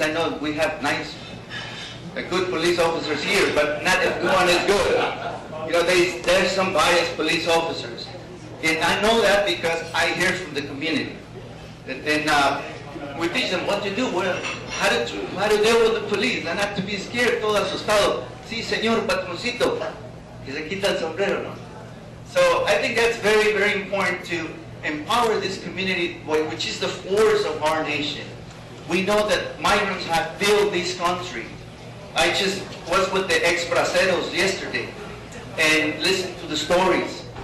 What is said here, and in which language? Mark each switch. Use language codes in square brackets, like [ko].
[en] I know we have good police officers here, but not everyone is good. There's some biased police officers. And I know that because I hear from the community. And we teach them what to do, how to deal with the police, and not to be scared, [es] todo asustado. Sí, señor patroncito, que se quita el sombrero, no? [en] So I think that's very, very important to empower this community, which is the force of our nation. We know that migrants have built this country. I just was with the ex-braceros yesterday and listened to the stories.